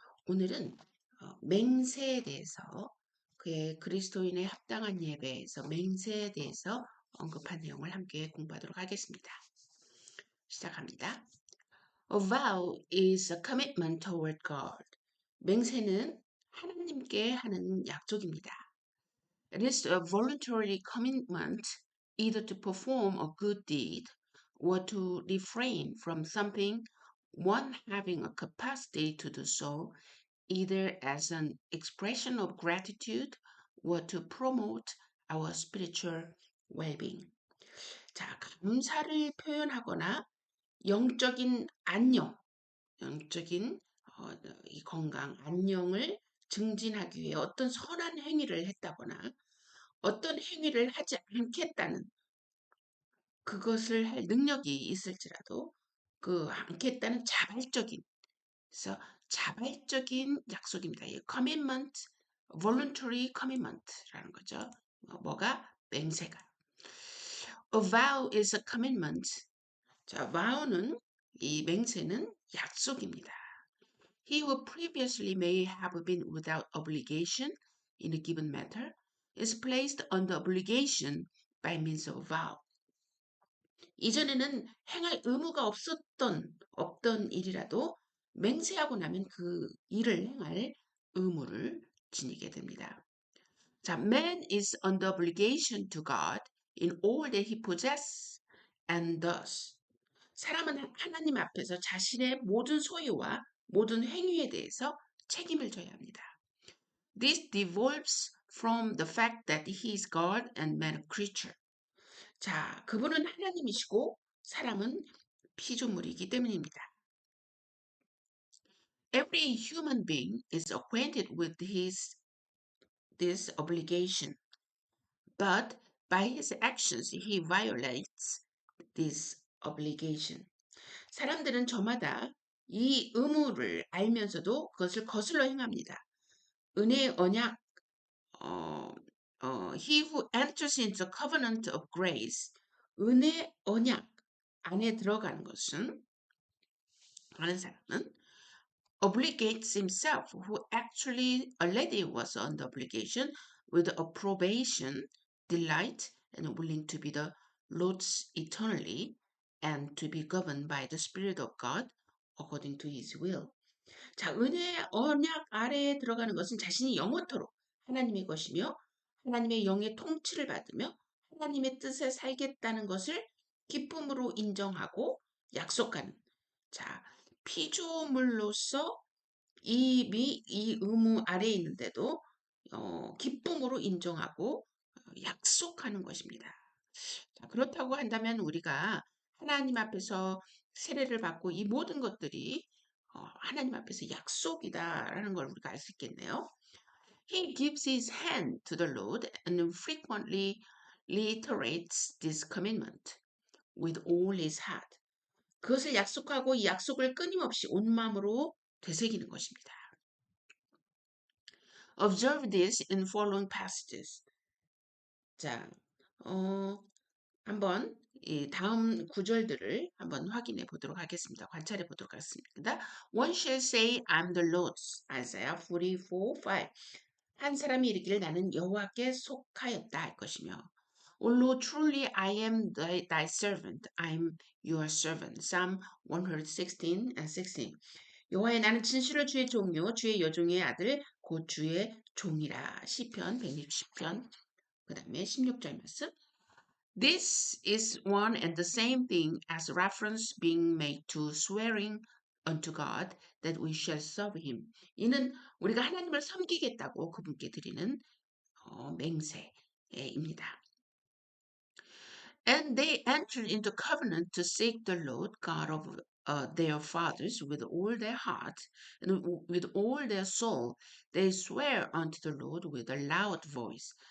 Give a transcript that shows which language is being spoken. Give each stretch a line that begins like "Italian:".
Korean: 오늘은 맹세에 대해서 그의 그리스도인의 합당한 예배에서 맹세에 대해서 언급한 내용을 함께 공부하도록 하겠습니다. 시작합니다.
English: A vow is a commitment toward God.
Korean: 맹세는 하나님께 하는 약속입니다.
English: It is a voluntary commitment either to perform a good deed or to refrain from something one having a capacity to do so, either as an expression of gratitude or to promote our spiritual well-being.
Korean: 자, 감사를 표현하거나 영적인 안녕, 영적인 이 건강, 안녕을 증진하기 위해 어떤 선한 행위를 했다거나 어떤 행위를 하지 않겠다는 그것을 할 능력이 있을지라도 그 않겠다는 그래서 자발적인 약속입니다. 이
English: commitment, voluntary commitment
Korean: 라는 거죠. 뭐가 맹세가.
English: A vow is a commitment.
Korean: 자, vow는 이 맹세는 약속입니다.
English: He who previously may have been without obligation in a given matter is placed under obligation by means of vow.
Korean: 이전에는 행할 의무가 없던 일이라도 맹세하고 나면 그 일을 행할 의무를 지니게 됩니다.
English: 자, man is under obligation to God in all that he possesses and does.
Korean: 사람은 하나님 앞에서 자신의 모든 소유와 모든 행위에 대해서 책임을 져야 합니다.
English: This devolves from the fact that he is God and man a creature.
Korean: 자, 그분은 하나님이시고 사람은 피조물이기 때문입니다.
English: Every human being is acquainted with this obligation, but by his actions he violates this obligation.
Korean: 사람들은 저마다 이 의무를 알면서도 그것을 거슬러 행합니다. 은혜의 언약,
English: he who enters into the covenant of grace,
Korean: 은혜 언약 안에 들어가는 것은 하는 사람은
English: obligates himself, who actually already was under obligation with approbation, delight, and willing to be the Lord's eternally and to be governed by the Spirit of God according to His will.
Korean: 자, 은혜의 언약 아래에 들어가는 것은 자신이 영원토록 하나님의 것이며 하나님의 영의 통치를 받으며 하나님의 뜻에 살겠다는 것을 기쁨으로 인정하고 약속하는 자, 피조물로서 이미 이 의무 아래에 있는데도 기쁨으로 인정하고 약속하는 것입니다. 자, 그렇다고 한다면 우리가 하나님 앞에서 세례를 받고 이 모든 것들이 하나님 앞에서 약속이다라는 걸 우리가 알 수 있겠네요.
English: He gives his hand to the Lord and frequently reiterates this commitment with all his heart.
Korean: 그것을 약속하고 이 약속을 끊임없이 온 마음으로 되새기는 것입니다.
English: Observe this in following passages.
Korean: 자, 한번 이 다음 구절들을 한번 확인해 보도록 하겠습니다. 관찰해 보도록 하겠습니다.
English: One shall say, I'm the Lord's. Isaiah 44:5.
Korean: 한 사람이 이르기를 나는 여호와께 속하였다 할 것이며
English: O Lord, truly I am thy servant. I am your servant. Psalm 116 and 16.
Korean: 여호와의 나는 진실로 주의 종요 주의 여종의 아들 곧 주의 종이라. 시편 160편 그 다음에 16절 말씀.
English: This is one and the same thing as reference being made to swearing unto God that we shall serve him.
Korean: 이는 우리가 하나님을 섬기겠다고 그분께 드리는 맹세입니다.
English: And they entered into covenant to seek the Lord God of their fathers with all their heart and with all their soul. They swear unto the Lord with a loud voice.